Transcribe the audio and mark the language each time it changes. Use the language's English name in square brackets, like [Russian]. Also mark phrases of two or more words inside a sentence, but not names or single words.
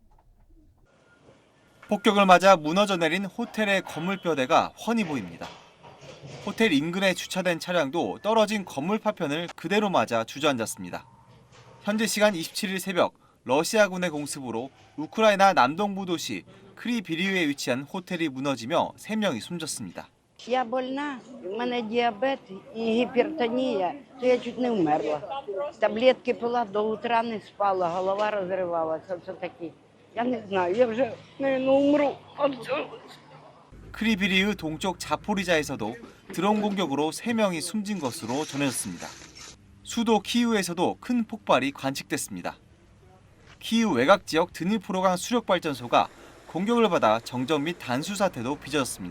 [Korean] 폭격을 맞아 무너져 내린 호텔의 건물뼈대가 훤히 보입니다. 호텔 인근에 주차된 차량도 떨어진 건물 파편을 그대로 맞아 주저앉았습니다. 현지 시간 27일 새벽 러시아군의 공습으로 우크라이나 남동부 도시 크리비리우에 위치한 호텔이 무너지며 3명이 숨졌습니다. [Ukrainian] Я больна, у мене діабет і гіпертонія, то я чуть не вмерла. Таблетки пила, до утра не спала, голова розривалася, все таке. Я не знаю, я вже, наверное, умру. [Korean] 크리비리우 동쪽 자포리자에서도 드론 공격으로 3명이 숨진 것으로 전해졌습니다. 수도 키이우에서도 큰 폭발이 관측됐습니다. 키이우 외곽 지역 드니프로강 수력발전소가 공격을 받아 정전 및 단수 사태도 빚어졌습니다.